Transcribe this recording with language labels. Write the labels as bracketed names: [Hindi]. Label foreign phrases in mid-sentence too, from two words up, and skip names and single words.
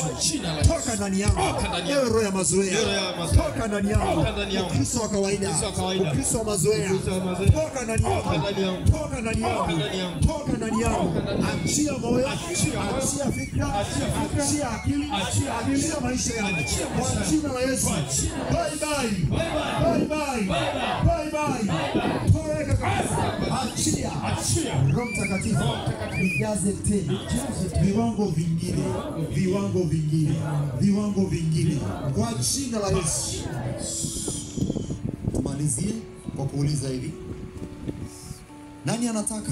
[Swahili] Toka ndani yangu ewe roho ya mazoea. Toka ndani yangu ukristo wa kawaida. Ukristo wa mazoea. Toka ndani yangu. Toka ndani yangu. Toka ndani yangu. Achia moyo. Achia fikra. Achia akili. Achia maisha yangu kwa jina la Yesu. [English] Bye bye. Bye bye. Bye bye. [Swahili] Toeka kabisa. Achia. Roho Mtakatifu nijaze tena. Viwango vingine. Viwango vingine. Viwango vingine. Kwa jina la Yesu. Tumalizie kwa kuuliza hivi. Nani anataka?